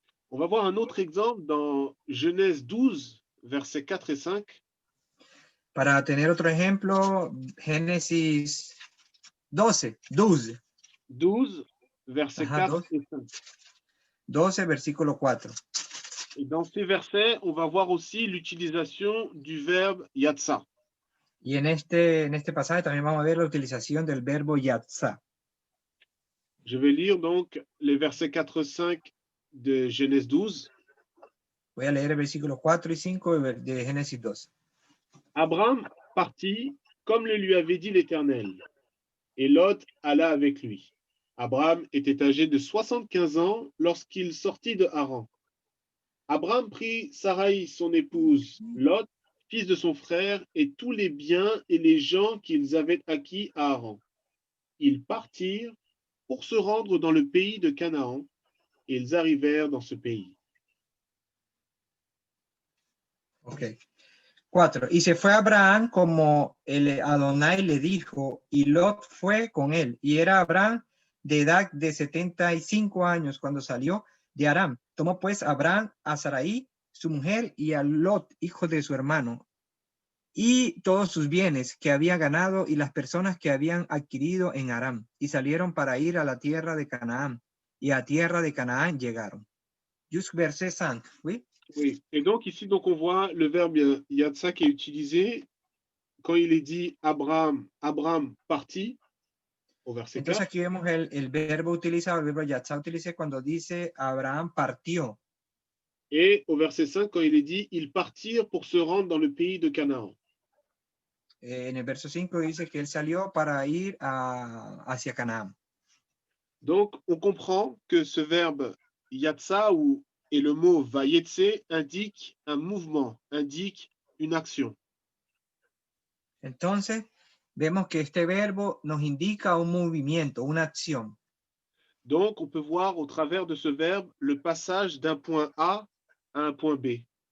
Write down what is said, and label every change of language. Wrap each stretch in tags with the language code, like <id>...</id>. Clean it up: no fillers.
<fr>On va voir un autre exemple dans Genèse 12, versets 4 et 5.</fr> <es>Para tener otro ejemplo, Génesis 12, 12.</es> <fr>12, versets 4 12. et 5.</fr> <es>12, versículo 4.</es> <fr>Et dans ces versets, on va voir aussi l'utilisation du verbe yatsa.</fr> <es>Y en este pasaje también vamos a ver la utilización del verbo yatzá.</es> <fr>Je vais lire donc les versets 4 et 5 de Genèse 12.</fr> <es>Voy a leer el versículo 4 y 5 de Génesis 12.</es> <fr>Abraham partit comme le lui avait dit l'Éternel, et Lot alla avec lui. Abraham était âgé de 75 ans lorsqu'il sortit de Haran. Abraham prit Sarai, son épouse, Lot, fils de son frère, et tous les biens et les gens qu'ils avaient acquis à Haran. Ils partirent pour se rendre dans le pays de Canaan, et ils arrivèrent dans ce pays. Ok. 4.</fr> <es>Y se fue Abraham como el Adonai le dijo, y Lot fue con él. Y era Abraham de edad de 75 años cuando salió de Aram. Tomó pues Abraham a Sarai, su mujer, y a Lot, hijo de su hermano, y todos sus bienes que había ganado y las personas que habían adquirido en Aram, y salieron para ir a la tierra de Canaán, y a tierra de Canaán llegaron.</es> <fr>Just verset 5, oui? Oui, et donc ici, donc, on voit le verbe yatsa qui est utilisé quand il est dit Abraham partit, au verset</fr> <es>Entonces 4. aquí vemos el verbo utilizado, el verbo yatzá utilicé cuando dice Abraham partió.</es> <fr>Et au verset 5, quand il est dit ils partirent pour se rendre dans le pays de Canaan.</fr> <es>En el verso 5 dice que él salió para ir hacia Canaán.</es> <fr>Donc, on comprend que ce verbe yatsa et le mot vayetse indique un mouvement, indique une action.</fr> <es>Entonces, vemos que este verbo nos indica un movimiento, una acción.</es> <fr>Donc, on peut voir au travers de ce verbe le passage d'un point A à un point B.</fr>